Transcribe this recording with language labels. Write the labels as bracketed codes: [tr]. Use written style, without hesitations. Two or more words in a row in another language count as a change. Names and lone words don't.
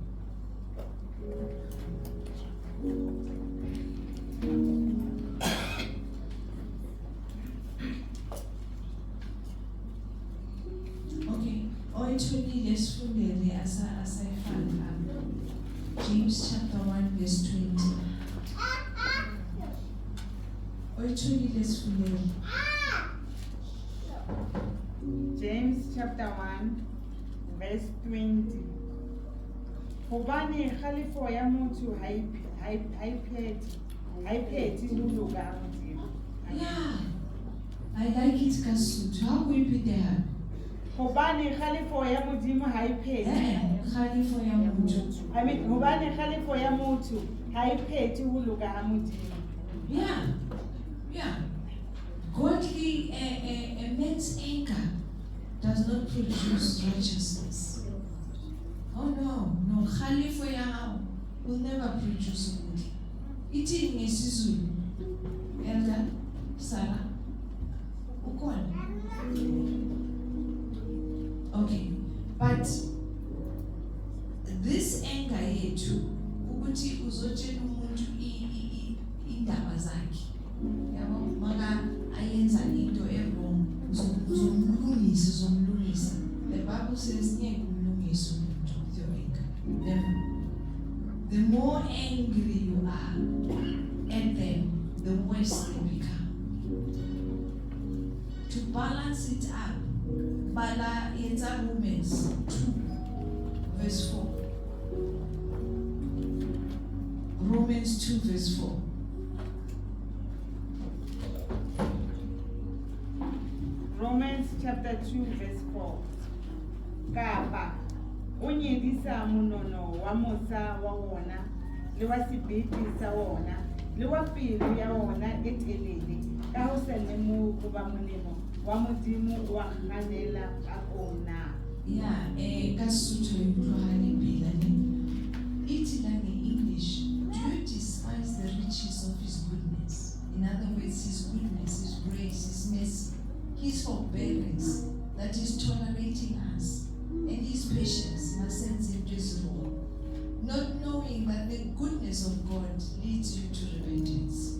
[en] Okay, actually, let's fully as I found James chapter 1, verse 20. Actually, let's fully. James chapter 1, verse 20. [st] Hobane khalifo ya motho ha iphethi ho loka Modimo. [en] Yeah, I like it [st] ka Sotho. How go ipete hape? Hobane kgalefo ya Modimo ha e phethe. Kgalefo ya motho. [en] I mean, [st] hobane kgalefo ya motho ha e phethe ho loka ha Modimo. [en] Yeah. Godly, a man's anger does not produce righteousness. Oh no, [st] kgalefo ya hao [en] will never produce good. [zu] Ithini ngesizulu? [en] Elder Sarah. [zu] Ukhona? [en] Okay, but this anger [zu] yethu ukuthi uzotshela umuntu indaba zakhe. Yabo maka ayenza into e-wrong uzomlungisa. [en] The Bible says [zu] ngeke umlungise umuntu [en] with your anger. Never. The more angry you are at them, the worse they become. To balance it up, [zu] Bala yenza [en] Romans 2 verse 4. Romans 2 verse 4. Romans chapter 2 verse 4. [st] Kapa o nyedisa monono wa mosa wa wona le wa sebete sa wona le wa pelo ya wona e telele ka ho se lemo go ba molemo wa Modimo wa ganela ka ona. Ka Sotho e utlwahale pila ne. Ithi lang [en] in English, do you despise the riches of his goodness? In other words, his goodness, his grace, his mercy, his forbearance that is tolerating us, and his patience sends him this role, not knowing that the goodness of God leads you to repentance.